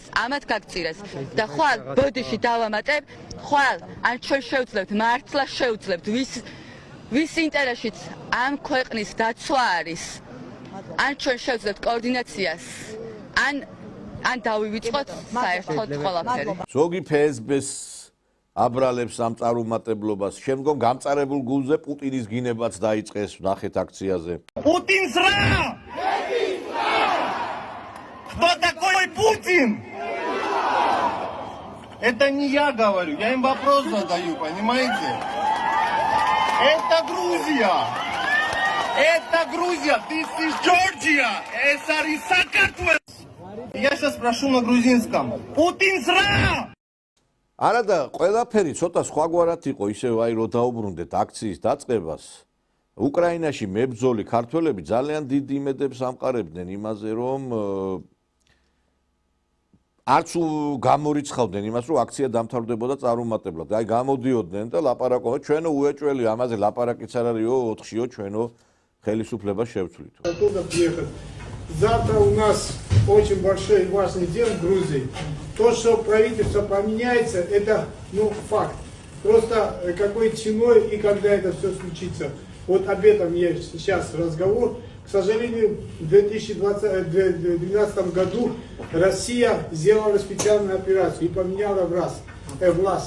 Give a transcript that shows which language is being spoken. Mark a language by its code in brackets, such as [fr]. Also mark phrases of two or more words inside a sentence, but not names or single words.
[ka] და ხვალ ბოდიში დავამატებ, ხვალ ან ჩვენ შევძლებთ, მართლა შევძლებთ, ვის ინტერესშიც ამ ქვეყნის დაცვა არის, ან ჩვენ შევძლებთ კოორდინაციას, ან დავივიწყოთ საერთოდ ყველაფერი. ზოგი ფსბ-ს აბრალებს ამ წარუმატებლობას, შემდგომ გამწარებულ გულზე პუტინის გინებაც დაიწყეს, ნახეთ აქციაზე. [ru] Путин зра! Кто такой Путин? Это не я говорю, я им вопрос задаю, понимаете? Это Грузия! Это Грузия! [en] This is Georgia! [ru] Это Саакартвел! Я сейчас спрошу на грузинском. Путин зра! [ka] არა და ყველაფერი ცოტა სხვაგვარად იყო, ისევ აი რო დაუბრუნდეთ აქციის დაწყებას. უკრაინაში მებრძოლი ქართველები ძალიან დიდ იმედებს ამყარებდნენ იმაზე, რომ არც გამორიცხავდნენ იმას, რომ აქცია დამთავრდებოდა წარუმატებლად. აი გამოდიოდნენ და ლაპარაკობდნენ, ჩვენო უეჭველი ამაზე ლაპარაკიც არ არისო, 4-იო ჩვენო ხელისუფლება შევცვლითო. [ru] Завтра у нас очень большой и важный день в Грузии. То, что правительство поменяется, это факт. Просто какой ценой и когда это все случится. Вот об этом есть сейчас разговор. К сожалению, в 2012 году Россия сделала специальную операцию и поменяла власть.